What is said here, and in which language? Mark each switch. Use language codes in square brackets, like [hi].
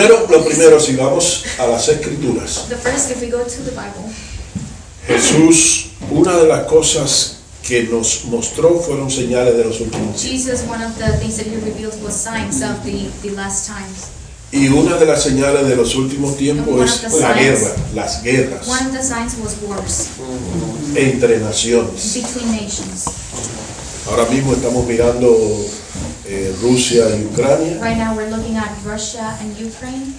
[es] Lo primero, si vamos a las escrituras. [en] The first, if we go to the Bible. [es] Jesús, una de las cosas que nos mostró fueron señales de los últimos tiempos. [en] Jesus, one of the things that he revealed was signs of the last times. [es] Y una de las señales de los últimos tiempos es la guerra, las guerras. [en] One of the signs was wars. [es] Entre naciones. [en] Between nations. [es] Ahora mismo estamos mirando Rusia y Ucrania. [en] Right now we're looking at Russia and Ukraine.